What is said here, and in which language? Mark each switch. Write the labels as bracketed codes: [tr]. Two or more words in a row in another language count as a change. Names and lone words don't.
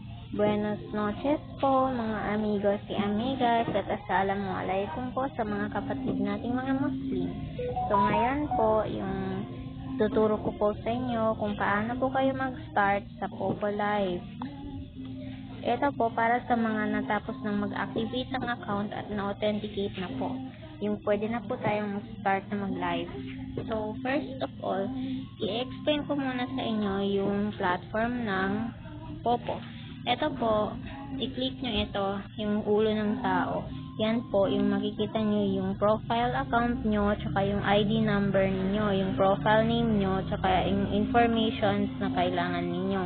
[es] Buenas noches [tl] po mga [es] amigos y amigas [tl] at assalamualaikum po sa mga kapatid nating mga Muslim. So ngayon po yung tuturo ko po sa inyo kung paano po kayo mag-start sa Popo Live. Ito po para sa mga natapos ng mag-activate ng account at na-authenticate na po. Yung pwede na po tayong start na mag-live. So [en] first of all, [tl] i-explain ko muna sa inyo yung platform ng Popo. Ito po, i-click nyo ito, yung ulo ng tao. Yan po, yung makikita nyo yung profile account nyo, tsaka yung ID number ninyo, yung profile name nyo, tsaka yung informations na kailangan ninyo.